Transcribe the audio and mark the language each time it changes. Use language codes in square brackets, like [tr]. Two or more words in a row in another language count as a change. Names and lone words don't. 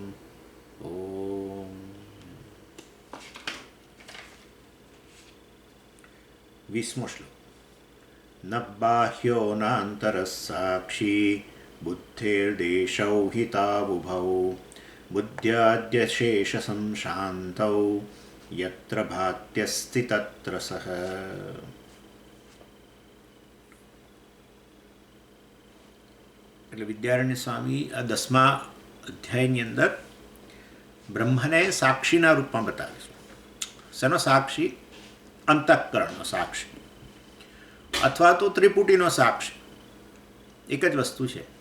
[gu] ૐ 20મો શ્લોક। [sa] न बाह्यो नान्तरः साक्षी बुद्धेर्देशौ हि तावुभौ बुद्ध्याद्यशेषसंशान्तौ यत्र भात्यस्ति तत्र सः। [gu] એટલે વિદ્યારણ્ય સ્વામી આ 10મા અધ્યાયની અંદર બ્રહ્મને સાક્ષીના રૂપમાં બતાવે છે. શેનો સાક્ષી? અંતઃકરણનો સાક્ષી અથવા તો ત્રિપુટીનો સાક્ષી, એક જ વસ્તુ છે.